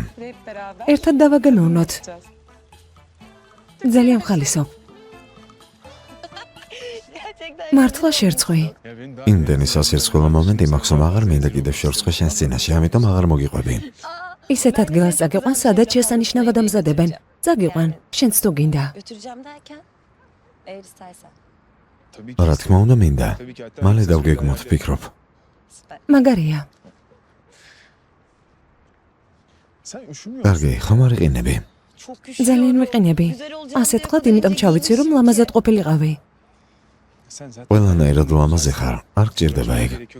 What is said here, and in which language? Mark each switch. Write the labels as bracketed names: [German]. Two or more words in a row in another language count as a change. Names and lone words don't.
[Georgian] ერთად დავაგემოვნოთ. ძალიან ხალისო. მართლა შერცხვი. იმდენი სასირცხვილო მომენტი მაქვს, რომ აღარ მინდა კიდევ შორცხვი შენს წინაშე, ამიტომ აღარ მოგიყვები. ისეთ ადგილას წაგიყვან, სადაც შესანიშნავად ამზადებენ. წაგიყვან, შენც თუ გინდა. [Turkish] Götüreceğim derken eğer istersen. [Georgian] რა თქმა უნდა მინდა. მალე დავგეგმოთ, ვფიქრობ. მაგარია. კარგი, ხომ არ იყინები? ძალიან ვიყინები. ასეთ ხლად, იმიტომ ჩავიცი, რომ ლამაზად ყოფილიყავი. ყველანაირად ლამაზი ხარ, არ გჭირდება ეგ.